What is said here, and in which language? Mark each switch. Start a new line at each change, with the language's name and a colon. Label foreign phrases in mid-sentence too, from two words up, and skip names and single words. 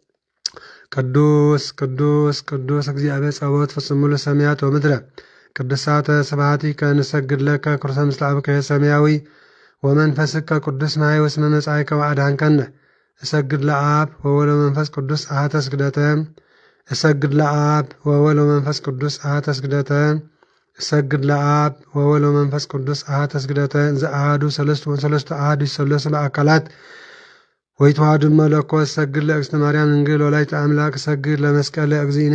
Geez: ቅዱስ ቅዱስ ቅዱስ እግዚአብሔር ጸባኦት ፍጹም ሙሉ ሰማያት ወምድረ ቅዱሳተ ስብሐቲከ ንሰግድ ለከ ኩርሰ ምስለ አብከ ሰማያዊ ወመንፈስከ ቅዱስ ማይ ወስመ መጻእከ ወአድኃንከነ እሰግድ ለአብ ወወልድ ወመንፈስ ቅዱስ አሐተ ስግደተ እሰግድ ለአብ ወወልድ ወመንፈስ ቅዱስ አሐተ ስግደተ እሰግድ ለአብ ወወልድ ወመንፈስ ቅዱስ አሐተ ስግደተ እንዘ አሐዱ ሰለስቱ ወሰለስቱ አሐዱ ይሰለሱ ለአካላት ወይተዋሃዱ መለኮት እሰግድ ለእግዝእትነ ማርያም ድንግል ወላዲተ አምላክ እሰግድ ለመስቀለ እግዚእነ